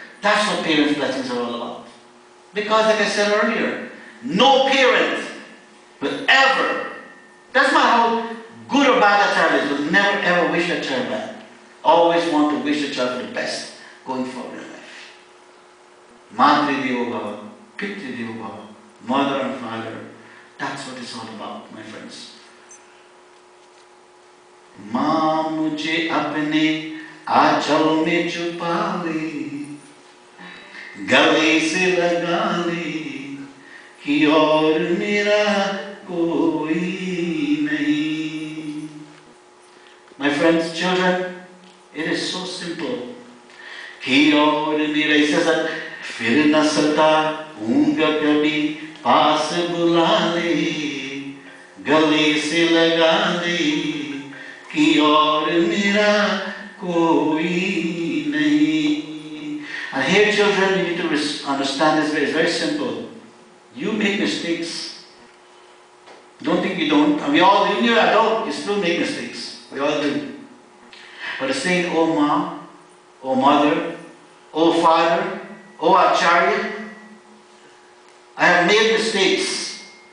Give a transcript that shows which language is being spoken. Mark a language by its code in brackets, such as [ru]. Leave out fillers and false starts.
[en] That's what parents' blessings are all about. Because, like I said earlier, no parent will ever, doesn't matter how good or bad that child is, will never ever wish that child bad. Always want to wish the child for the best going forward in life. [sa] Matri Devo Bhava, Pitri Devo Bhava, [en] mother and father. That's what it's all about, my friends. [hi] माँ मुझे अपने आंचल में छुपा ले, गले से लगा ले, कि और मेरा कोई नहीं. [en] My friends, children, it is so simple. [hi] कि और मेरा, [en] he says that [hi] फिर न सता हूँगा कभी, पास बुला ले, गले से लगा ले, कि और मेरा कोई नहीं. [en] And here, children, you need to understand this. It's very simple. You make mistakes. Don't think you don't. And we all, when you're an adult, you still make mistakes. We all do. But it's saying, oh mom, oh mother, oh father, oh Acharya, I have made mistakes.